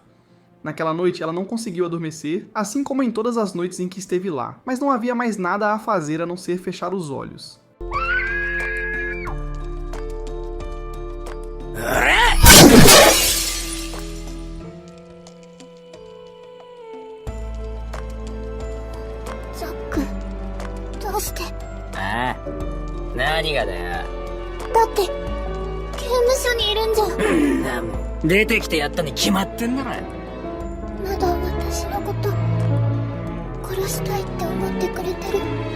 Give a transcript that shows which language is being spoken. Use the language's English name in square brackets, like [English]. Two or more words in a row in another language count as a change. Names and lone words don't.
[Portuguese] Naquela noite ela não conseguiu adormecer, assim como em todas as noites em que esteve lá, mas não havia mais nada a fazer a não ser fechar os olhos. Zack, [Japanese] どうして？ああ、何がだよ。だって刑務所にいるんじゃ。なもん出てきてやったに決まってんだろ。まだ私のこと殺したいって思ってくれてる。